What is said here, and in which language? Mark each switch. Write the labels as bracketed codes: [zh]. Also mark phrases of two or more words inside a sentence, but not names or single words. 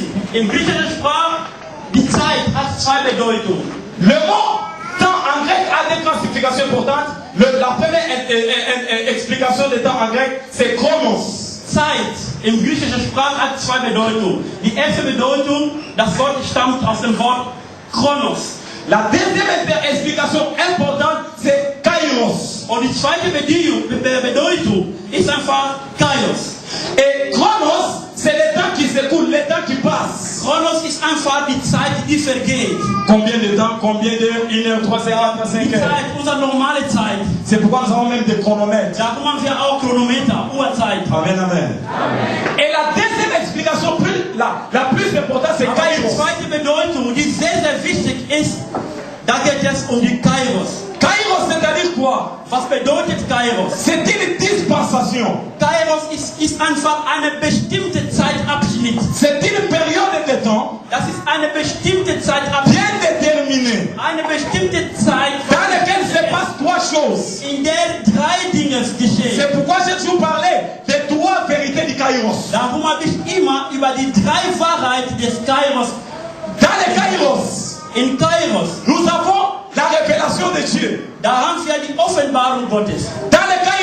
[de] In griechischer Sprache, die Zeit hat zwei Bedeutungen. [fr] Le mot temps en grec a des grandes significations importantes. La première explication de temps en grec, c'est chronos. [de] Zeit in griechischer Sprache hat zwei Bedeutungen. Die erste Bedeutung, das Wort stammt aus dem Wort Chronos. [fr] La deuxième explication importante, c'est kairos. [de] Und die zweite Bedeutung ist einfach Kairos. [fr] Et chronos, c'est le temps qui s'écoule, le temps qui passe. [de] Chronos ist einfach die Zeit, die vergeht. [fr] Combien de temps, combien d'heures, 1 heure, 3 heures, 5 [de] Die [fr] heures. [de] Zeit, unsere normale Zeit. [fr] C'est pourquoi nous avons même des chronomètres. [de] Darum haben wir auch Chronometer, Uhrzeit. Amen, amen. [fr] Et la deuxième explication, la plus importante, c'est [de] Aber die [fr] kairos. [de] zweite Bedeutung, die sehr, sehr wichtig ist, da geht es um die Kairos. [fr] Kairos, c'est-à-dire quoi? [de] Was bedeutet Kairos? [fr] C'est une dispensation. [de] Kairos ist einfach eine bestimmte Zeitabschnitt. [fr] C'est une période de temps [de] Das ist eine bestimmte Zeitabschnitt. [fr] bien déterminée [de] Eine bestimmte Zeit, [fr] dans laquelle se passent trois choses. [de] in der drei Dinge geschehen. [fr] C'est pourquoi j'ai toujours parlé des trois vérités du Kairos. [de] Darum habe ich immer über die drei Wahrheiten des Kairos. [fr] Dans le Kairos, [de] In Kairos, [fr] nous avons la révélation de Dieu. [de] da haben wir die Offenbarung Gottes. [fr] Dans le